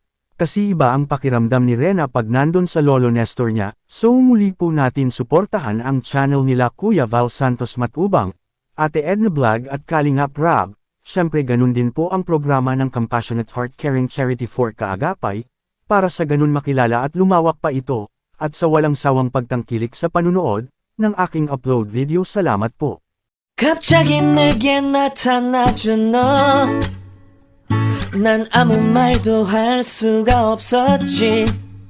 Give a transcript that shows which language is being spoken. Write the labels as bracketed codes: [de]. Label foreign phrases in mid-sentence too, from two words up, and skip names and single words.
[tl] Kasi iba ang pakiramdam ni Rena pag nandun sa Lolo Nestor niya, so muli po natin suportahan ang channel nila Kuya Val Santos Matubang, Ate Edna Vlog at Kalingap Rab. Syempre ganun din po ang programa ng Compassionate Heart Caring Charity for Kaagapay, para sa ganun makilala at lumawak pa ito, at sa walang sawang pagtangkilik sa panunood, ng aking [en] upload video. [tl] Salamat po. [ko] 갑자기 내게 나타나준 너 난 아무 말도 할 수가 없었지